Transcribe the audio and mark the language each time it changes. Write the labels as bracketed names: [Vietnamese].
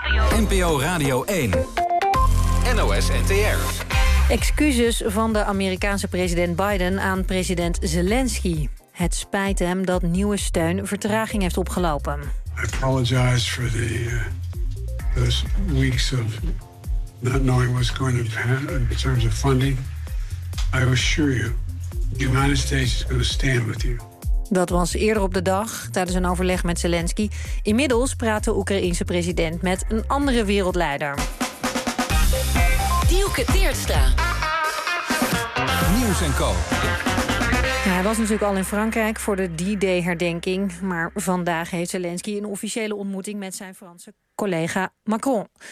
[Dutch] NPO Radio 1. NOS NTR. Excuses van de Amerikaanse president Biden aan president Zelensky. Het spijt hem dat nieuwe steun vertraging heeft opgelopen. [English] I apologize for the those weeks of not knowing what's going to happen in terms of funding. I assure you, the United States is going to stand with you. [Dutch] Dat was eerder op de dag, tijdens een overleg met Zelensky. Inmiddels praat de Oekraïense president met een andere wereldleider. Dielke Teerstra. Nieuws en Co. Ja, hij was natuurlijk al in Frankrijk voor de D-Day-herdenking. Maar vandaag heeft Zelensky een officiële ontmoeting met zijn Franse collega Macron.